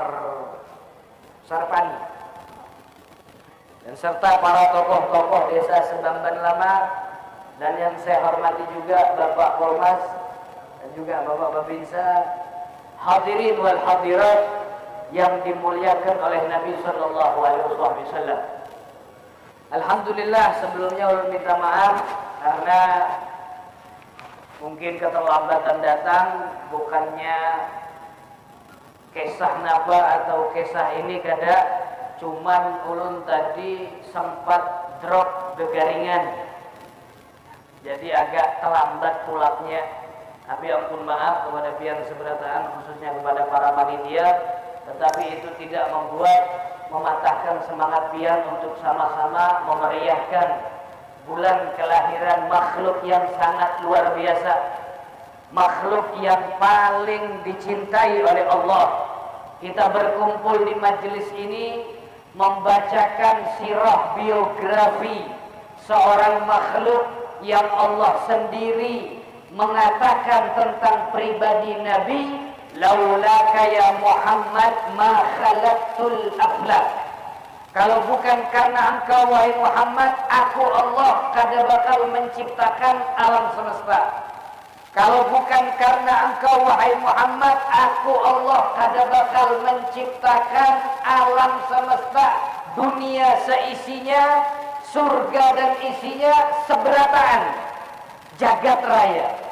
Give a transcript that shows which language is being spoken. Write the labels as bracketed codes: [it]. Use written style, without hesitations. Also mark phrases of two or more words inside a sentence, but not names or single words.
[id] Sarpani, dan serta para tokoh-tokoh desa Sebamban Lama, dan yang saya hormati juga Bapak Polmas dan juga Bapak Babinsa, [ar] الحاضرين والحاضرات [id] yang dimuliakan oleh Nabi [ar] صلى الله عليه وسلم. [bjn] Alhamdulillah, sebelumnya ulun minta maaf karena mungkin keterlambatan datang, bukannya kisah napa atau kisah ini kada, cuman ulun tadi sempat drop gegaringan, jadi agak terlambat pulaknya. [id] Tapi ampun maaf kepada pihak seberataan, khususnya kepada para panitia, tetapi itu tidak mematahkan semangat pihak untuk sama-sama memeriahkan bulan kelahiran makhluk yang sangat luar biasa, makhluk yang paling dicintai oleh Allah. Kita berkumpul di majelis ini membacakan sirah biografi seorang makhluk yang Allah sendiri mengatakan tentang pribadi Nabi, [ar] لولاك يا محمد ما خلقت الأفلاك. [id] Kalau bukan karena engkau wahai Muhammad, aku Allah kada bakal menciptakan alam semesta. Kalau bukan karena engkau wahai Muhammad, aku Allah kada bakal menciptakan alam semesta, dunia seisinya, surga dan isinya, seberataan, jagat raya.